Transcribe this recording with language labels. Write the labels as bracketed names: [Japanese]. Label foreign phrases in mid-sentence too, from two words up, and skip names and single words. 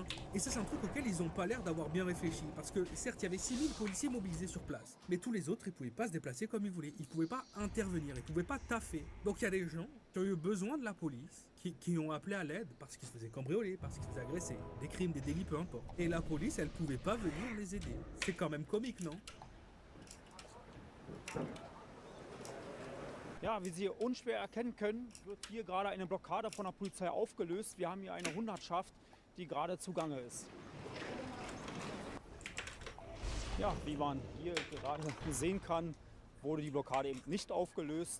[French] Et ça, c'est un truc auquel ils n'ont pas l'air d'avoir bien réfléchi. Parce que, certes, il y avait 6000 policiers mobilisés sur place. Mais tous les autres, ils pouvaient pas se déplacer comme ils voulaient. Ils pouvaient pas intervenir, ils pouvaient pas taffer. Donc il y a des gens qui ont eu besoin de la police, qui ont appelé à l'aide parce qu'ils se faisaient cambrioler, parce qu'ils se faisaient agresser. Des crimes, des délits, peu importe. Et la police, elle pouvait pas venir les aider. C'est quand même comique, non? [German] Ja, wie Sie unschwer erkennen können, wird hier gerade eine Blockade von der Polizei aufgelöst. Wir haben hier eine Hundertschaft, die gerade zugange ist. Ja, wie man hier gerade sehen kann, wurde die Blockade eben nicht aufgelöst.